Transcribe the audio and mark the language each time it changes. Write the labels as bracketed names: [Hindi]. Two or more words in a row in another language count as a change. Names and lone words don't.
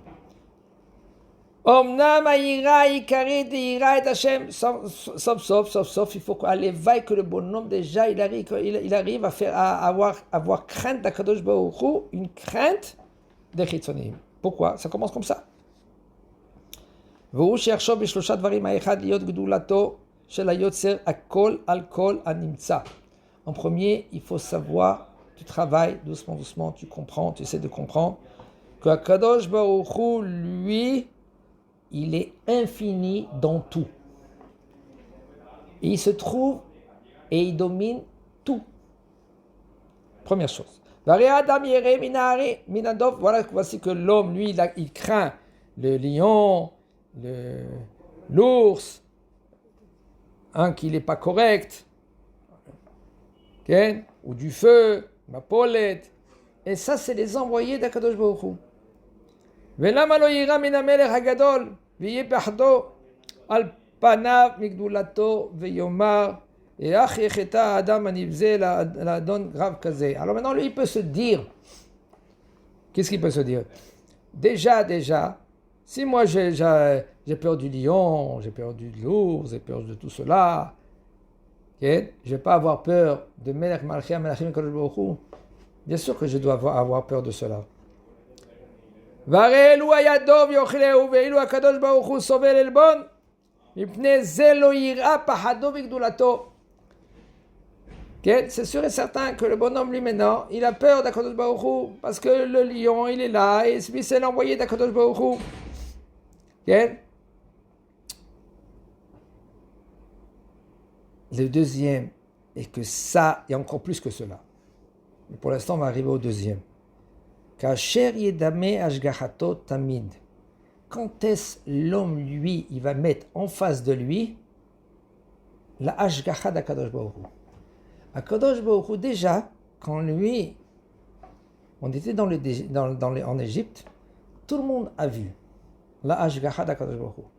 [Hebrew] אמנם היראה עיקרית יראה את השם. [French] Sauf, il faut qu'à l'éveil que le bonhomme déjà il arrive à avoir crainte d' [Hebrew] הקדוש ברוך הוא, [French] une crainte des Chitzonim. Pourquoi? Ça commence comme ça. [Hebrew] והוא שיחשוב בשלושה דברים, האחד להיות גדולתו של היוצר הכל על כל הנמצא. [French] En premier, il faut savoir, tu travailles doucement, tu comprends, tu essaies de comprendre que [Hebrew] הקדוש ברוך הוא, [French] lui, il est infini dans tout. Et il se trouve et il domine tout. Première chose. Voilà, voici que l'homme, lui, il craint le lion, l'ours, qu'il n'est pas correct. Okay? Ou du feu, ma polette. Et ça, c'est les envoyés d' [Hebrew] הקדוש ברוך הוא. ולמה לא יירא מן המלך הגדול ויהיה פחדו על פניו מגדולתו ויאמר איך יחטא האדם הנבזה לאדון רב כזה. [French] Alors maintenant, lui, il peut se dire, qu'est-ce qu'il peut se dire? Déjà, si moi j'ai peur du lion, j'ai peur de l'ours, j'ai peur de tout cela, okay? Je ne vais pas avoir peur de [Hebrew] מלך מלכי מלכים קדוש ברוך הוא. [French] Bien sûr que je dois avoir peur de cela. [Hebrew] והרי אלו הידו ויאכלהו ואילו הקדוש ברוך הוא סובל עלבון מפני זה לא יראה פחדו וגדולתו. [French] C'est sûr et certain que le bonhomme lui maintenant, il a peur d' [Hebrew] הקדוש ברוך הוא [French] parce que le lion il est là et lui c'est l'envoyé d' [Hebrew] הקדוש ברוך הוא. [French] Le deuxième est que ça, il y a encore plus que cela. Mais pour l'instant, on va arriver au deuxième. [Hebrew] כאשר ידמה השגחתו תמיד. [French] Quand est-ce l'homme, lui, il va mettre en face de lui la ashgacha d' [Hebrew] הקדוש ברוך הוא. הקדוש ברוך הוא, [French] déjà, quand lui, on était en Égypte, tout le monde a vu la ashgacha d' [Hebrew] הקדוש ברוך הוא.